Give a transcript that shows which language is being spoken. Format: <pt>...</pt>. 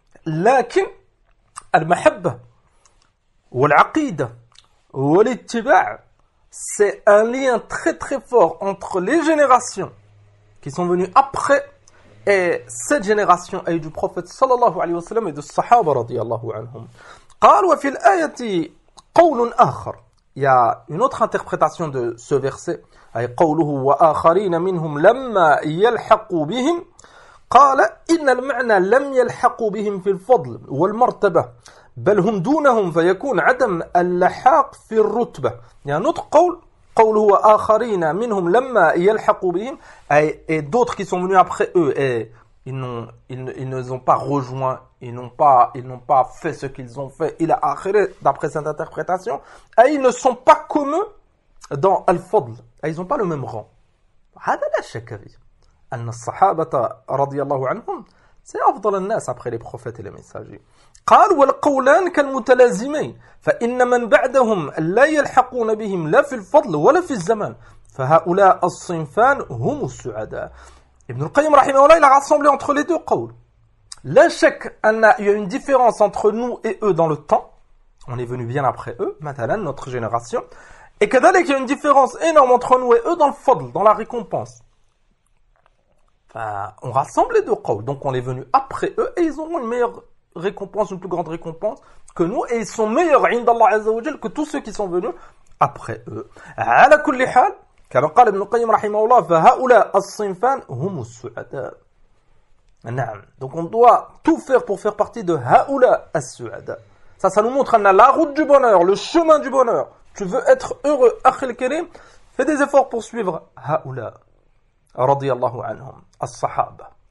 <fr>Lakin, al-mahabba, ou al-aqida, ou al-ittiba', c'est un lien très très fort entre les générations qui sont venues après et cette génération et du prophète, sallallahu alayhi wa sallam, et de Sahaba, radiyallahu anhum.</fr> <ar>قال وفي الآية قول آخر.</ar> <fr>Il y a une autre interprétation de ce verset.</fr> <ar>أي قوله وآخرين منهم لما يلحقوا بهم. قال إن المعنى لم يلحقوا بهم في الفضل والمرتبة بل هم دونهم فيكون عدم اللحاق في الرتبة. يعني نطق قول قول هو آخرين منهم لما يلحقوا بهم أي</ar> <fr>et d'autres qui sont venus après eux et ils ne les ont pas rejoints, ils n'ont pas fait ce qu'ils ont fait إلى آخره d'après cette interprétation, et ils ne sont pas comme eux dans الفضل, ils n'ont pas le même rang.</fr> <ar>هذا لا شك فيه أن الصحابة رضي الله عنهم</ar> <fr>c'est</fr> <ar>أفضل الناس</ar> <fr>après les prophètes et les messagers.</fr> <ar>قال والقولان كالمتلازمين فإن من بعدهم لا يلحقون بهم لا في الفضل ولا في الزمان فهؤلاء الصنفان هم السعداء.</ar> <fr>ابن القيم رحمه الله il a rassemblé entre les deux قول.</fr> <ar>لا شك أن</ar> <fr>il y a une différence entre nous et eux dans le temps. On est venu bien après eux, مثلا notre génération. Et كذلك il y a une différence énorme entre nous et eux dans le فضل, dans la récompense. On rassemble les deux قول. Donc on est venu après eux et ils ont une meilleure récompense, une plus grande récompense que nous, et ils sont meilleurs</fr> <ar>عند الله عز وجل</ar> <fr>que tous ceux qui sont venus après eux.</fr> <ar>على كل حال كما قال ابن القيم رحمه الله فهؤلاء الصنفان هم السعداء. نعم.</ar> <fr>Donc on doit tout faire pour faire partie de</fr> <ar>هؤلاء السعداء.</ar> <fr>Ça nous montre la route du bonheur, le chemin du bonheur. Tu veux être heureux, أخي الكريم, fais des efforts pour suivre</fr> <ar>هؤلاء رضي الله عنهم الصحابة.</ar>